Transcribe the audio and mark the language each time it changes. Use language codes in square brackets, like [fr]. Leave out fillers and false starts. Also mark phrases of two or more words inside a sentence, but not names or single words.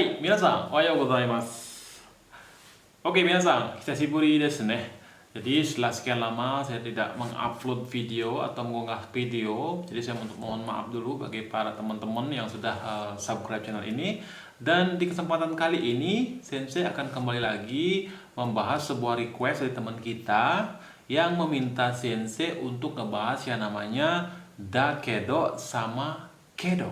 [ja] 皆さん、おはようございます。Oke, 皆さん、久しぶりですね. [id] Jadi setelah sekian lama saya tidak mengupload video atau mengunggah video, jadi saya mohon maaf dulu bagi para teman-teman yang sudah [en] subscribe channel [id] ini. Dan di kesempatan kali ini, Sensei akan kembali lagi membahas sebuah request dari teman kita yang meminta Sensei untuk ngebahas yang namanya dakedo sama kedo.